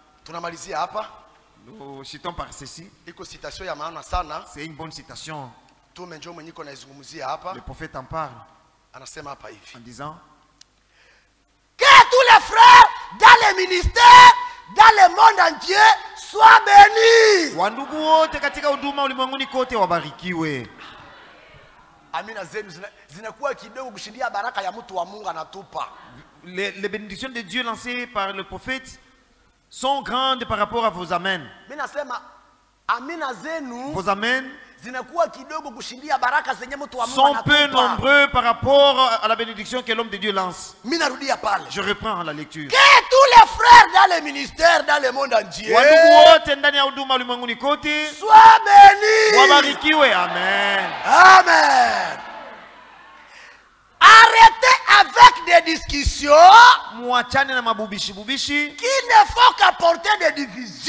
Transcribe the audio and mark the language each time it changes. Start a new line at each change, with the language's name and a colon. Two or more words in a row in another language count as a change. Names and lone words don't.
French: Nous citons par ceci. C'est une bonne citation. Le prophète en parle en disant que tous les frères dans les ministères, dans le monde entier, soient bénis.
Swahili: Wandugu wote katika huduma ulimwenguni kote wabarikiwe. Amina zenu zinakuwa kidogo kushindia baraka ya mtu wa Mungu anatupa.
French: Les bénédictions de Dieu lancées par le prophète sont grandes par rapport à vos amens.
Swahili: Mimi nasema amina zenu
French: vos amens
Swahili: zinakuwa kidogo kushindia baraka zenye mtu wa Mungu
French: sont
Swahili: anatupa.
French: peu nombreux par rapport à la bénédiction que l'homme de Dieu lance.
Swahili: Mimi narudia pale.
French: Je reprends la lecture. Que tous les frères dans les ministères dans le monde entier soient bénis.
Swahili: Wabarikiwe. Amen. Amen.
French: Arrêtez avec des discussions qui ne font qu'apporter des divisions.